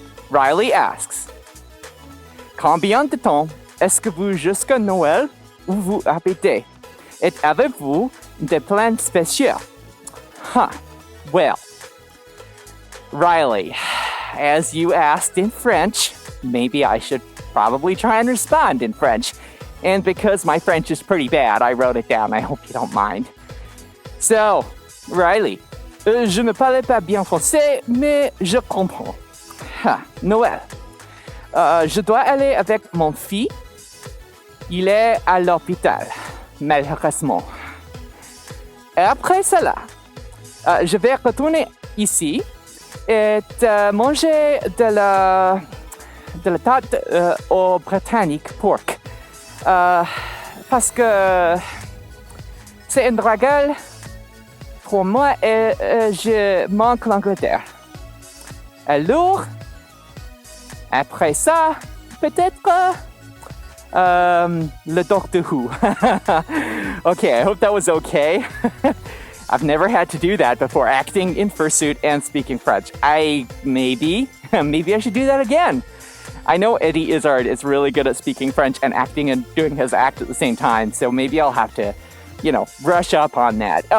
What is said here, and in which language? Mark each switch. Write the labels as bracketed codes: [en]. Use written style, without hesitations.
[en] Riley asks, [fr] combien de temps est-ce que vous jusqu'à Noël où vous habitez? Et avez-vous des plans spéciaux? [en] Well, Riley, as you asked in French, maybe I should probably try and respond in French. And because my French is pretty bad, I wrote it down. I hope you don't mind. [fr] So, Riley, je ne parle pas bien français, mais je comprends. Noël, je dois aller avec mon fils. Il est à l'hôpital, malheureusement. Et après cela, je vais retourner ici et manger de la tarte au britannique pork. Parce que c'est une règle pour moi et je manque l'Angleterre. Alors, après ça, peut-être le Doctor Who. [en] Okay, I hope that was okay. I've never had to do that before, acting in fursuit and speaking French. Maybe I should do that again. I know Eddie Izzard is really good at speaking French and acting and doing his act at the same time, so maybe I'll have to, brush up on that.